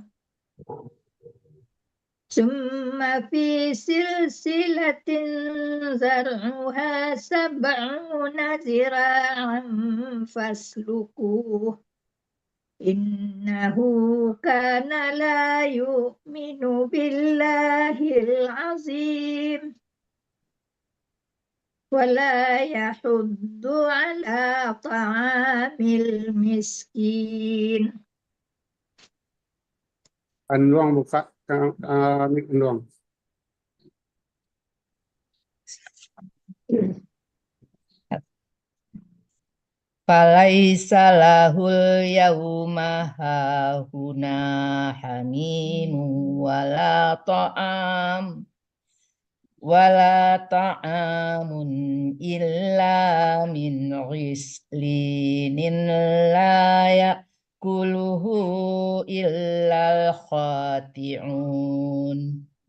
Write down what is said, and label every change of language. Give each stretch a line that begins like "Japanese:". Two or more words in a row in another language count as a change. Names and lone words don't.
Arabic: ذرعها 70 ذراعا فاسلكوه إنه كان لا يؤمن بالله العظيم ولا يحض على طعام المسكين.
Indonesian: Anluang buka mic Anluang.
Arabic: فليس له اليوم هاهنا حميم ولا طعام إلا من غسلين لا يأكله إلا الخاطئون